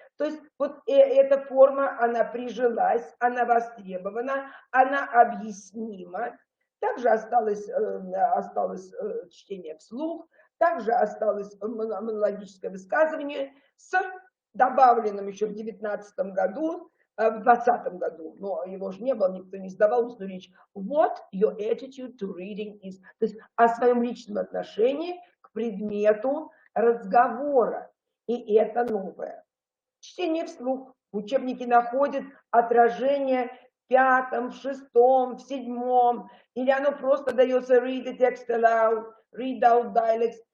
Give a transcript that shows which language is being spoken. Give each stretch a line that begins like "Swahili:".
Russian: То есть вот эта форма, она прижилась, она востребована, она объяснима. Также осталось чтение вслух, также осталось монологическое высказывание с добавленным еще в 2019 году, в 2020 году, но его же не было, никто не сдавал устную речь.
English: What your attitude to reading is.
Russian: То есть о своем личном отношении к предмету разговора. И это новое. Чтение вслух. Учебники находят отражение в 5, в 6, в 7, или оно просто дается
English: read the text aloud, read out dialects.